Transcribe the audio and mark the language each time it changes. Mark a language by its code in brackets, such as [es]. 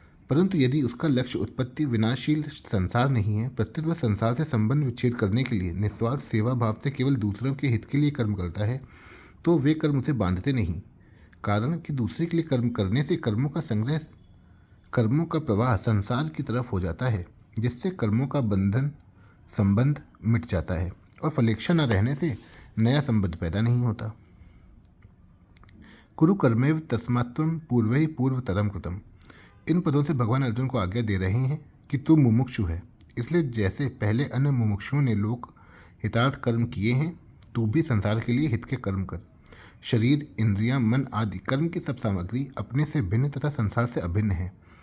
[hi] परंतु यदि उसका लक्ष्य उत्पत्ति विनाशील संसार नहीं है, प्रत्युत वह संसार से संबंध विच्छेद करने के लिए निस्वार्थ सेवा भाव से केवल दूसरों के हित के लिए कर्म करता है, तो वे कर्म उसे बांधते नहीं, कारण कि दूसरे के लिए कर्म करने से कर्मों का संग्रह, कर्मों का प्रवाह संसार की तरफ हो जाता है, जिससे कर्मों का बंधन संबंध मिट जाता है और फलेच्छा न रहने से नया संबंध पैदा नहीं होता। [sa] कुरु कर्मेव तस्मात्त्वं पूर्वैः पूर्वतरं कृतम्। [hi] इन पदों से भगवान अर्जुन को आज्ञा दे रहे हैं कि तू मुमुक्षु है, इसलिए जैसे पहले अन्य मुमुक्षुओं ने लोक हितार्थ कर्म किए हैं, तू भी संसार के लिए हित के कर्म कर। शरीर, इंद्रियां, मन आदि कर्म की सब सामग्री अपने से भिन्न तथा संसार से अभिन्न है।